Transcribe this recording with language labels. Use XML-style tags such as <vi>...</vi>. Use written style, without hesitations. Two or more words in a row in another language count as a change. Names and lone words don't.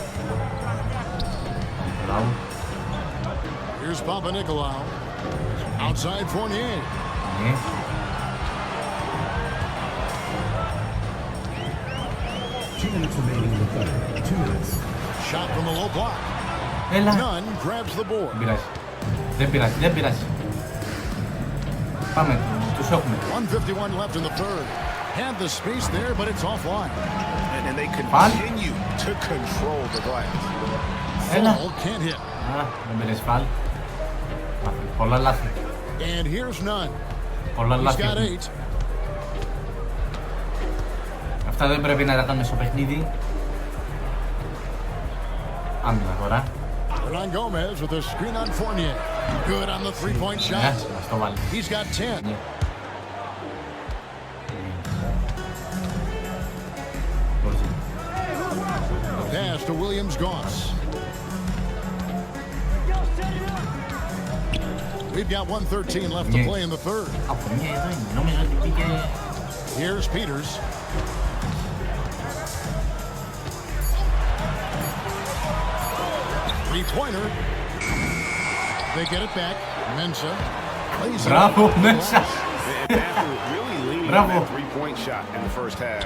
<en>Here's Papanikolaou. Outside Fournier. 2 minutes remaining in the third. 2 minutes. Shot from the low block. Nunn grabs the board.</en> <el>Δεν πειράζει. Πάμε, τους έχουμε.</el> <en>1:51 left in the third. Had the space there, but it's offline. And they continue to control the glass. Fall can't hit.</en> <el>Δεν πήρες φάλ. Πολλά λάθη.</el> <en>And here's Nunn.</en> <el>Πολλά</el> <en>He's</en> <el>λάθη.</el> <en>got 8.</en> <el>Αυτά δεν πρέπει να τα κάνουμε στο παιχνίδι. Άμυνα τώρα.</el> <en>Hernan Gomez with a screen on Fournier. Good on the three-point shot.</en> <el>Ας το βάλει.</el> <en>He's got 10. Pass to Williams-Goss. We've got 1:13 left to play in the third.</en> <el>Από μία εδώ είναι. Νόμιζα ότι πήγε...</el> <en>Here's Peters. Three-pointer. They get it back. Mensa.</en> <el>Μπράβο, Mensa.</el> <en>Really leading on that three-point shot in the first half.</en>